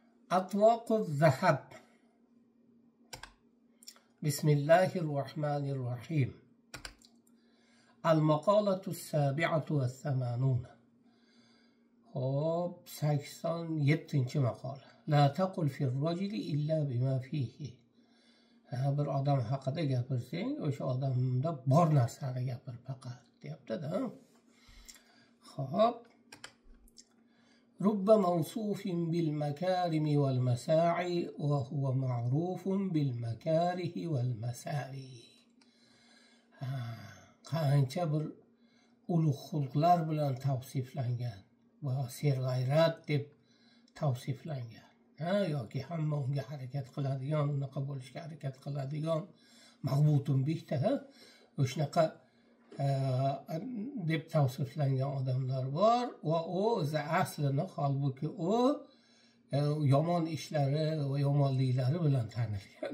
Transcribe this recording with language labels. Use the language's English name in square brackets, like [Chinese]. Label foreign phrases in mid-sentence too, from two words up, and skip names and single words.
[Arabic] أطواق الذهب. بسم الله الرحمن الرحيم. المقالة 87. [Uzbek] Xo'p 87 maqola. [Arabic] لا تقل في الرجل إلا بما فيه. [Uzbek] bir odam haqida gapirsang, o'sha odamda bor narsani gapir faqat deyapti-da. Xo'p. [Arabic] رب موصوف بالمكارم والمساعي وهو معروف بالمكاره والمساوي. [Uzbek] Qancha bir ulug' xulqlar bilan tavsiflangan va serg'ayrat deb tavsiflangan. Yoki hamma unga harakat qiladigan, unaqa bo'lishga harakat qiladigan mag'butun bihda o'shanaqa deb tavsiflangan odamlar bor va o'zi aslini holbuki u yomon ishlari va yomonliklari bilan tanilgan.